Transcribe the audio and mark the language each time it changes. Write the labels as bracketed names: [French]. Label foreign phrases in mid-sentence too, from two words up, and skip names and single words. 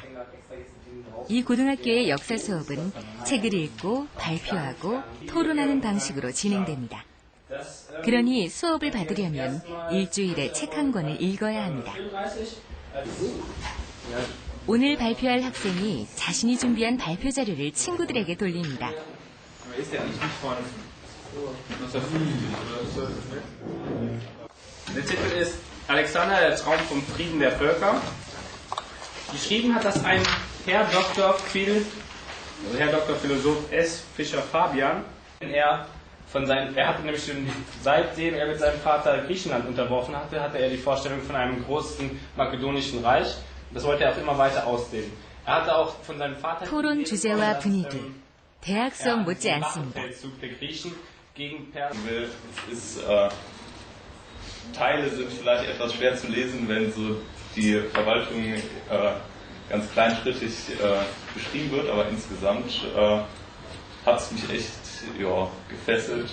[Korean] 이 고등학교의 역사 수업은 책을 읽고 발표하고 토론하는 방식으로 진행됩니다. 그러니 수업을 받으려면 일주일에 책 한 권을 읽어야 합니다. 오늘 발표할 학생이 자신이 준비한 발표 자료를 친구들에게 돌립니다. [German] Der Titel ist Alexander, der Traum vom Frieden der Völker. Geschrieben hat das ein Herr Dr. Philosoph S. Fischer Fabian. Er hatte nämlich schon, seitdem er mit seinem Vater Griechenland unterworfen hatte, hatte er die Vorstellung von einem großen makedonischen Reich. Das wollte er auch immer weiter ausdehnen. Er hatte auch von seinem Vater [Korean] 토론 주제와 분위기, 대학 수업 못지 않습니다. [German] Teile sind vielleicht etwas schwer zu lesen, wenn so die Verwaltung ganz kleinschrittig beschrieben wird, aber insgesamt hat es mich echt gefesselt.